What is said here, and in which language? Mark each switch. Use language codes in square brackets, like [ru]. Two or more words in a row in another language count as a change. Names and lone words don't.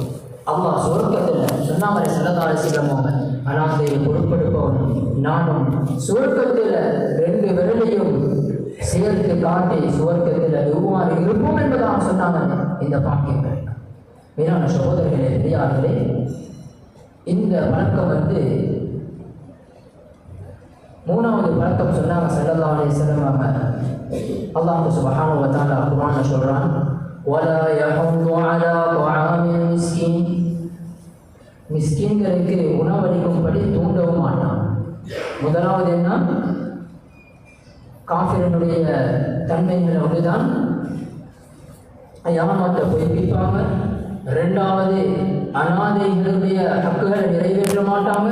[ta] அல்லாஹ் சுவர்க்கத்தில் சொன்னாமரை [ar] صلى الله عليه وسلم [ta] அனாதையை பொறுப்பெடுப்பவன் நானும் சுவர்க்கத்தில் 2 விரலையும் சேர்த்து காட்டி சுவர்க்கத்தில் எவ்வாறு இருப்போம் என்பதாக சொன்னாங்க. இந்த பாக்கியங்கள் மேலான சகோதரர்களே, பெரியார்களே, இந்த வழக்கம் 3வது பழக்கம் சொன்னாங்க [ar] صلى الله عليه وسلم. [ta] அல்லாஹ் [ar] سبحانه وتعالى [ta] குர்ஆன்ல சொல்றான், [ar] ولا يحض على طعام المسكين [ta] மிஸ்கீன்களுக்கு உணவளிக்கும்படி தூண்டவும் மாட்டான். முதலாவது என்ன, காஃபிரனுடைய தன்மைகள் ஒன்றுதான் யாமாற்ற பொய்ப்பிப்பாங்க. ரெண்டாவது, அனாதைகளுடைய ஹக்குகளை நிறைவேற்ற மாட்டாங்க.